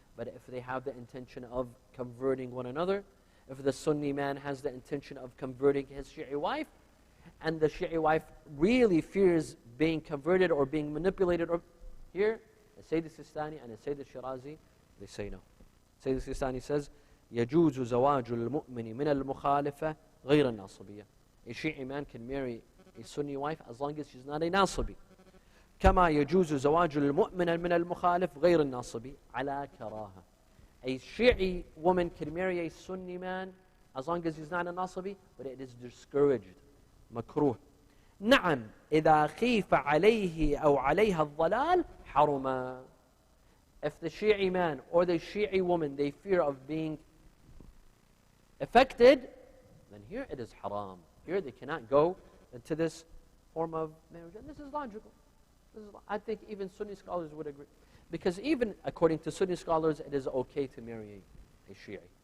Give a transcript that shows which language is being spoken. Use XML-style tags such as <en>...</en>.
<en>But if they have the intention of converting one another, if the Sunni man has the intention of converting his Shi'i wife, and the Shi'i wife really fears being converted or being manipulated, or here, the Sayyid Sistani and the Sayyid Shirazi, they say no.</en> <ar>Sayyid Sistani says, يَجُوزُ زَوَاجُ الْمُؤْمِنِ مِنَ الْمُخَالِفَةِ غَيْرَ النَّاصِبِيَّةِ.</ar> <en>A Shi'i man can marry a Sunni wife as long as she's not a Nasibi.</en> <ar>كما يجوز زواج المؤمن من المخالف غير الناصبي على كراهة.</ar> <en>A Shi'i woman can marry a Sunni man as long as he's not a Nasibi, but it is discouraged.</en> <ar>مكروه. نعم إذا خيف عليه أو عليها الضلال حرما.</ar> <en>If the Shi'i man or the Shi'i woman, they fear of being affected, then here it is haram. Here they cannot go into this form of marriage. And this is logical. I think even Sunni scholars would agree. Because even according to Sunni scholars, it is okay to marry a Shi'i.</en>